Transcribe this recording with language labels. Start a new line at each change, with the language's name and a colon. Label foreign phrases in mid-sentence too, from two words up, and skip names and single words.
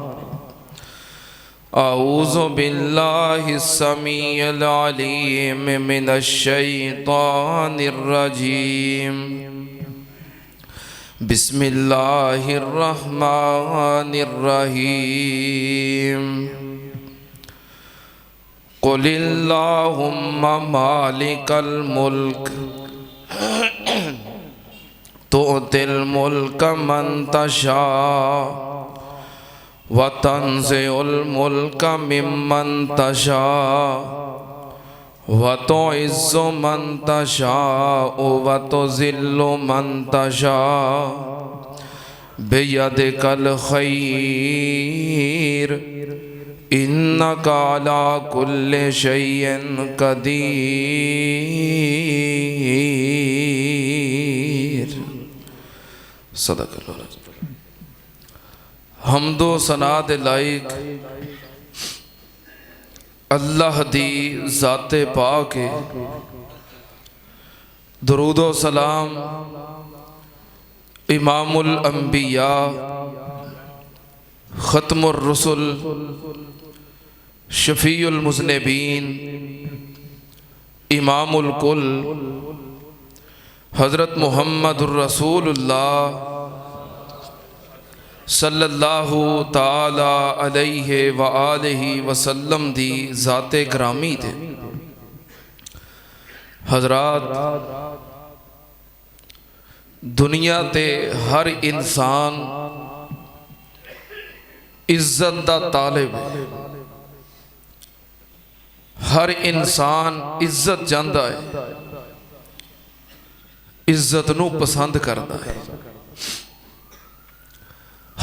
Arabic: أعوذ بالله السميع العليم من الشيطان الرجيم. بسم الله الرحمن الرحيم. قل اللهم مالك الملك تؤتي الملك من تشاء وتنزع الملك ممن تشاء وتعز من تشاء وتذل من تشاء بيدك الخير إنك على كل شيء قدير. صدق الله عليه وسلم.
Punjabi: حمدو ثنا دے لائق اللہ دی ذاتے پاک ہے. درودو سلام
Arabic: إمام الأنبياء ختم الرسل شفيع المذنبين إمام الكل
Punjabi: حضرت محمد رسول اللہ
Arabic: صلى الله تعالى عليه وآله وسلم
Punjabi: دی ذاتے گرامی تھے. حضرات دنیا تے ہر انسان عزت دا طالب ہے.
Urdu: ہر انسان عزت چاہتا ہے، عزت نوں پسند کرتا ہے.